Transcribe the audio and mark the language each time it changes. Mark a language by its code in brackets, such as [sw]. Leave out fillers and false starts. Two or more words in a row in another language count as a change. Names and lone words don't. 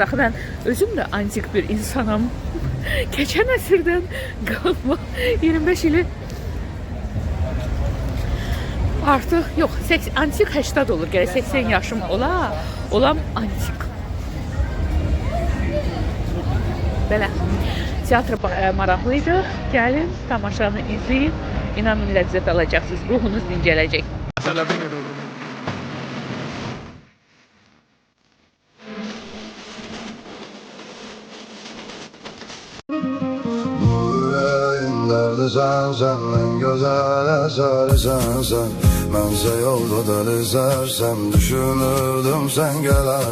[az] Axı mən özüm də antik bir insanam. Keçən əsrdən qalma 25 ili artıq yox, antik 80 olur. Gərək 80 yaşım olam antik. Belə. Teatr maraqlıydı. Gəlin, tamaşanı izləyin. İnanın ləzzət alacaqsınız. Ruhunuz dincələcək. [tr] Sen en güzel eseri sen Bense yolda delizersem düşünürdüm sen gelen